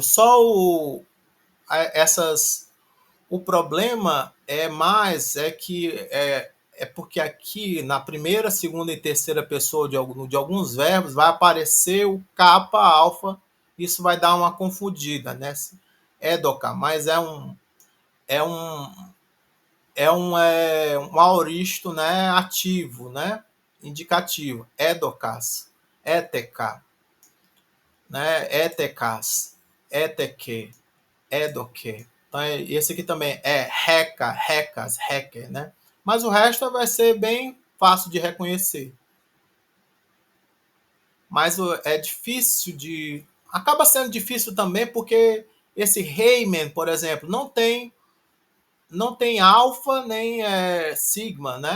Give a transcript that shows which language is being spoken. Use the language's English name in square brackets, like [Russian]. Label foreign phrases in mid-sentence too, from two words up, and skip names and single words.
[Portuguese] Só o problema é que é porque aqui na primeira, segunda e terceira pessoa de alguns verbos vai aparecer o capa alfa, isso vai dar uma confundida, né? Édoca, mas é um aoristo, né, ativo, né, indicativo. [Greek] ἔδωκας, ἔθηκα, né, ἔθηκας, ἔθηκε, ἔδωκε. [Portuguese] Então, esse aqui também é [Greek] ἧκα, ἧκας, ἧκε, [Portuguese] né? Mas o resto vai ser bem fácil de reconhecer. Mas é difícil de... Acaba sendo difícil também porque esse Riemann, por exemplo, não tem alfa nem sigma, né?